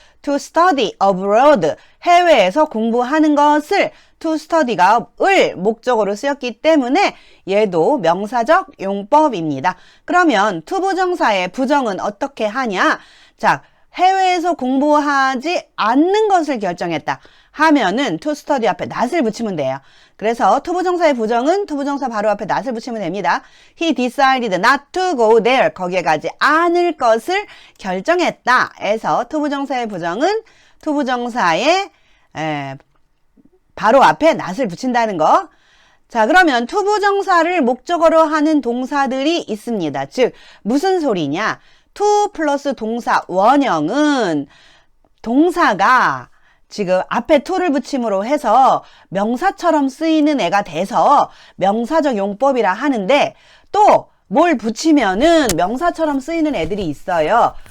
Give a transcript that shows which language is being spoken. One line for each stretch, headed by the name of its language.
English: to study abroad
Korean: 해외에서 공부하는 것을 to study가 을 목적어로 쓰였기 때문에 얘도 명사적 용법입니다. 그러면 투부정사의 부정은 어떻게 하냐? 자, 해외에서 공부하지 않는 것을 결정했다 하면은 to study 앞에 not을 붙이면 돼요. 그래서 투부정사의 부정은 투부정사 바로 앞에 not을 붙이면 됩니다.
English: He decided not to go there.
Korean: 거기에 가지 않을 것을 결정했다 해서 투부정사의 부정은 투부정사의 바로 앞에 not을 붙인다는 거. 자, 그러면 투부정사를 목적어로 하는 동사들이 있습니다. 즉 무슨 소리냐? to 플러스 동사 원형은 동사가 지금 앞에 to를 붙임으로 해서 명사처럼 쓰이는 애가 돼서 명사적 용법이라 하는데, 또 뭘 붙이면은 명사처럼 쓰이는 애들이 있어요.